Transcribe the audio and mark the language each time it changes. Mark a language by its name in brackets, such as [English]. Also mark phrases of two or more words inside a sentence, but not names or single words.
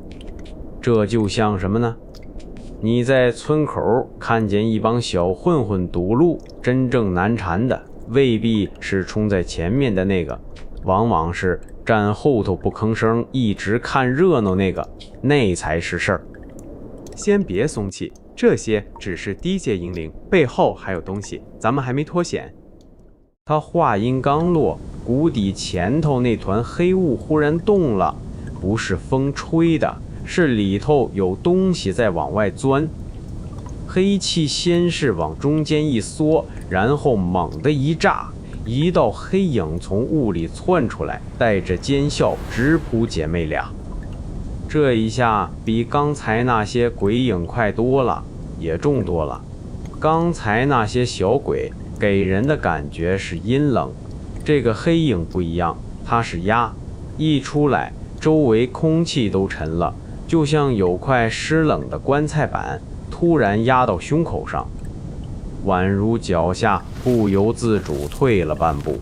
[Chinese] 這就像什麼呢？你在村口看見一幫小混混堵路，真正難纏的未必是衝在前面的那個，往往是站後頭不吭聲，一直看熱鬧那個，那才是事兒。先別鬆氣，這些只是低階陰靈，背後還有東西，咱們還沒脫險。他話音剛落，谷底前頭那團黑霧忽然動了，不是風吹的，是裡頭有東西在往外鑽。黑氣先是往中間一縮，然後猛地一炸，一道黑影從霧裡竄出來，帶着尖笑直撲姐妹倆。這一下比剛才那些鬼影快多了，也重多了。剛才那些小鬼給人的感覺是陰冷，這個黑影不一樣，它是壓，一出來周圍空氣都沉了，就像有塊濕冷的棺材板突然壓到胸口上，宛如腳下不由自主退了半步。